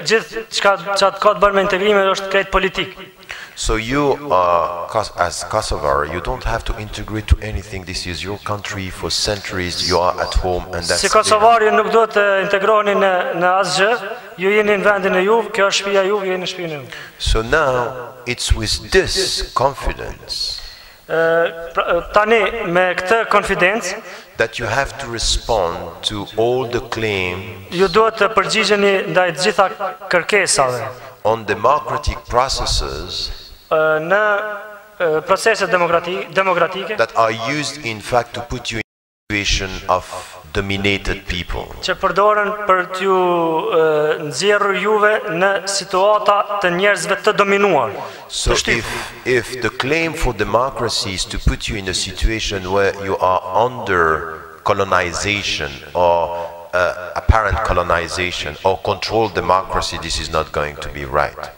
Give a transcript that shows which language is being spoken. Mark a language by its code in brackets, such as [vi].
[sq] Gjithë çka ka të bërë me integrimet është krejt politik. [en] So you are, as Kosovar, you don't have to integrate to anything. This is your country for centuries. You are at home and that's [sq] Si Kosovari nuk duhet të integroheni në asgjë, ju jeni në vendin e juve, kjo është shtëpia juve, jeni në shtëpinë e juve. [en] So now it's with this confidence [sq] Tani me këtë konfidencë [en] that you have to respond to all the claims [sq] ju duhet të përgjigjeni ndaj të gjitha kërkesave [en] on democratic processes [sq] në procese demokratike [en] that are used in fact to put you in a situation of dominated people. [sq] Që përdoren për t'ju nxjerrur juve në situata të njerëzve të dominuar. [en] So if the claim for democracy is to put you in a situation where you are under colonization or apparent colonization or controlled democracy, this is not going to be right.